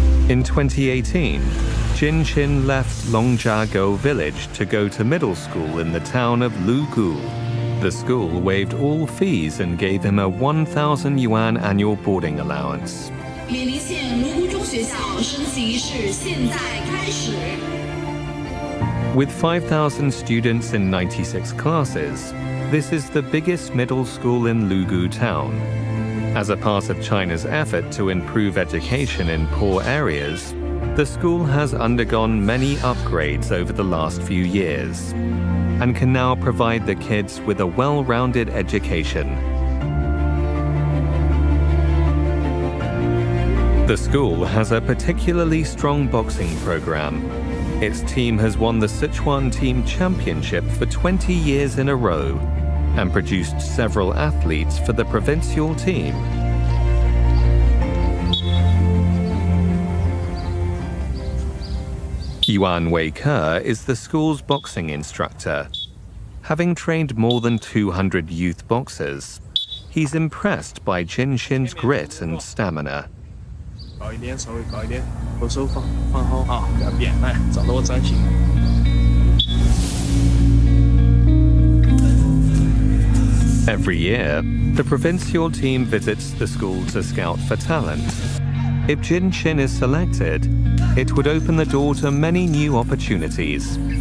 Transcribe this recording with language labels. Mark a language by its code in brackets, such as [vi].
[en] In 2018, Jin Shin left Longjiago village to go to middle school in the town of Lugu. The school waived all fees and gave him a 1,000 yuan annual boarding allowance. [zh] 闵黎县卢沽中学校升旗仪式现在开始。 [en] With 5,000 students in 96 classes, this is the biggest middle school in Lugu town. As a part of China's effort to improve education in poor areas, the school has undergone many upgrades over the last few years and can now provide the kids with a well-rounded education. The school has a particularly strong boxing program. Its team has won the Sichuan Team Championship for 20 years in a row and produced several athletes for the provincial team. Yuan Wei-Ke is the school's boxing instructor. Having trained more than 200 youth boxers, he's impressed by Jin Xin's grit and stamina. [zh] 高一点，稍微高一点，后手放好啊，不要变，来，照着我站起。 [en] Every year, the provincial team visits the school to scout for talent. If Jin Xin is selected, it would open the door to many new opportunities.